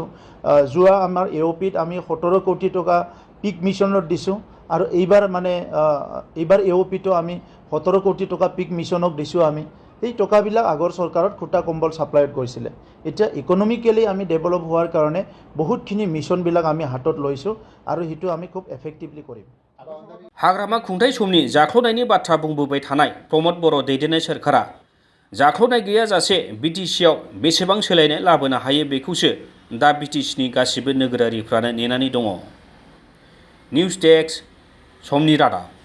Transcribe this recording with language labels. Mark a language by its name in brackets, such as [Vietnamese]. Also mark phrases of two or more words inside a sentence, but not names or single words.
[Assamese] যোৱা আমাৰ AOPত আমি 17 কোটি টকা পিক মিছনত দিছোঁ আৰু এইবাৰ মানে এইবাৰ AOPতো আমি 17 কোটি টকা পিক মিছনক দিছোঁ। আমি এই টকাবিলাক আগৰ চৰকাৰত খুটা কম্বল ছাপ্লাইত গৈছিলে। এতিয়া ইকনমিকেলি আমি ডেভেলপ হোৱাৰ কাৰণে বহুতখিনি মিছনবিলাক আমি হাতত লৈছোঁ আৰু সেইটো আমি খুব এফেক্টিভলি কৰিম। [Bodo] हाग्रामा खुंथाय समनि जाख्ल'नायनि बाथ्रा बुंबोबाय थानाय प्रमद बर' दैदेननाय सोरखारा जाख्ल'नाय गैयाजासे BTCआव बेसेबां सोलायनाय लाबोनो हायो बेखौसो दा BTCनि गासिबो नोगोरारिफ्रानो नेनानै दङ। [English] news desk [Bodo] समनि रादाब।